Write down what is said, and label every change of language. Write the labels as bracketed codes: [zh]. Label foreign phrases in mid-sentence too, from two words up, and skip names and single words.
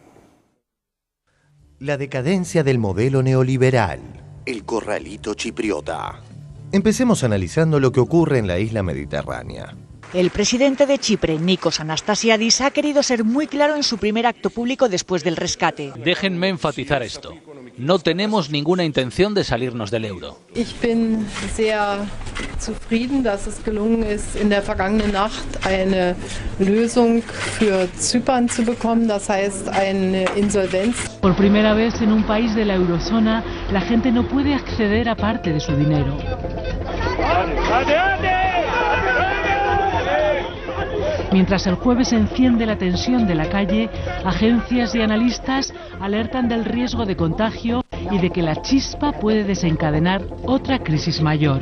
[es] La decadencia del modelo neoliberal, el corralito chipriota. Empecemos analizando lo que ocurre en la isla mediterránea. El presidente de Chipre, Nikos Anastasiadis, ha querido ser muy claro en su primer acto público después del rescate. Déjenme enfatizar esto. No tenemos ninguna intención de salirnos del euro. [de] Ich bin sehr zufrieden, dass es gelungen ist, in der vergangenen Nacht eine Lösung für Zypern zu bekommen, das heißt eine Insolvenz. [es] Por primera vez en un país de la eurozona, la gente no puede acceder a parte de su dinero. Mientras el jueves se enciende la tensión de la calle, agencias y analistas alertan del riesgo de contagio y de que la chispa puede desencadenar otra crisis mayor.